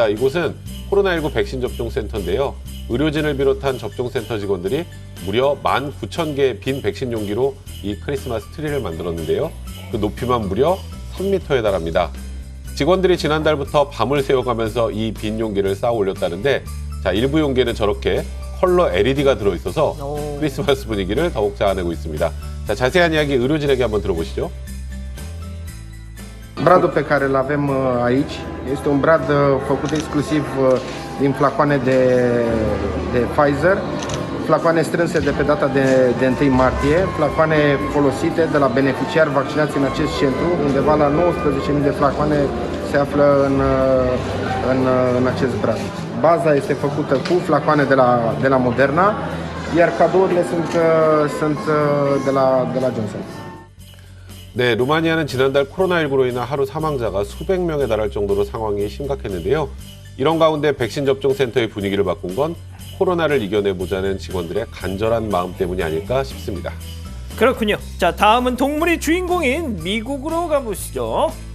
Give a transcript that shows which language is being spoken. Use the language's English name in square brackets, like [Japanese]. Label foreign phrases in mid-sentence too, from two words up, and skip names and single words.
[Korean] 이곳은 코로나19 백신 접종 센터인데요. 의료진을 비롯한 접종센터 직원들이 무려 19,000개의 빈 백신 용기로 이 크리스마스 트리를 만들었는데요. 그 높이만 무려 3m에 달합니다. 직원들이 지난달부터 밤을 새워가면서 이 빈 용기를 쌓아 올렸다는데 자, 일부 용기에는 저렇게 컬러 LED가 들어있어서 크리스마스 분위기를 더욱 자아내고 있습니다. 자, 자세한 이야기 의료진에게 한번 들어보시죠. [Romanian] Bradul pe care îl avem aici este un brad făcut exclusiv din flacoane de Pfizer, flacoane strânse de pe data de 1 martie, flacoane folosite de la beneficiari vaccinați în acest centru, undeva la 19.000 de flacoane se află în acest brad. Baza este făcută cu flacoane de la Moderna, iar cadourile sunt de la Johnson. [Korean] 네, 루마니아는 지난달 코로나19로 인한 하루 사망자가 수백 명에 달할 정도로 상황이 심각했는데요. 이런 가운데 백신 접종 센터의 분위기를 바꾼 건 코로나를 이겨내보자는 직원들의 간절한 마음 때문이 아닐까 싶습니다. 그렇군요. 자, 다음은 동물이 주인공인 미국으로 가보시죠.